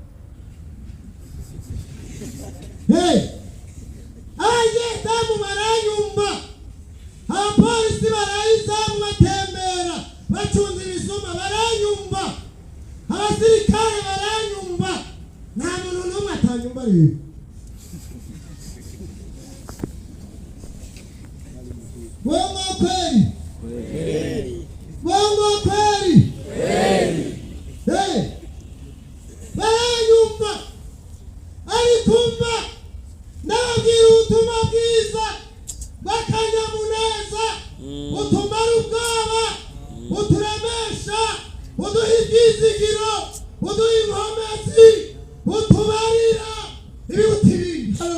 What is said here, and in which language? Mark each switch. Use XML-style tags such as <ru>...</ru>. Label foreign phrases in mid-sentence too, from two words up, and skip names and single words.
<rn>damu baranyumva, abapolisi barayizamu batembera bacunze ibisuma baranyumva, abasirikare baranyumva, nta muntu n'umwe atanyumva rero.</rn> <sw>Bongo kweli bongo kweli baranyumva,</sw> <rn>arikumva nababwira ubutumwa bwiza bw'akanyamuneza butumara ubwoba, buturemesha, buduha ibyizigiro, buduha inkomezi, butubarira ibiruta ibindi.</rn>